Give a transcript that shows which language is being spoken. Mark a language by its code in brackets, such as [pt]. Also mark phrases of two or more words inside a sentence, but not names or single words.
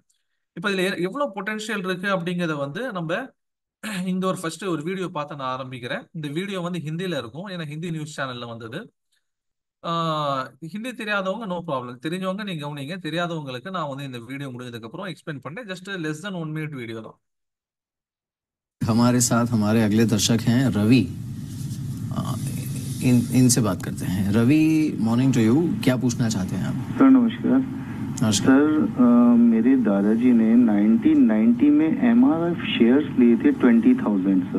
[ta] இப்ப இதுல எவ்வளவு பொட்டன்ஷியல் இருக்கு அப்படிங்கறத வந்து நம்ம இந்த ஒரு ஃபர்ஸ்ட் ஒரு வீடியோ பார்த்து நான் ஆரம்பிக்கிறேன். இந்த வீடியோ வந்து ஹிந்தில இருக்கும், ஏன்னா ஹிந்தி நியூஸ் சேனல்ல வந்தது. ஹிந்தி தெரியாதவங்க [en] no problem, [ta] தெரிஞ்சவங்க நீங்க கவனிங்க, தெரியாதவங்களுக்கு நான் வந்து இந்த வீடியோ முடிஞ்சதுக்கு அப்புறம் எக்ஸ்பிளைன் பண்ணேன். [en] just less than 1 minute [ta] வீடியோ தான். [hi] हमारे साथ हमारे अगले दर्शक हैं रवि। इनसे बात करते हैं। रवि, [en] morning to you, [hi] क्या पूछना चाहते हैं आप? सर नमस्कार। नमस्कार सर मेरे दादाजी ने 1990 में MRF शेयर्स लिए थे 20,000 सर।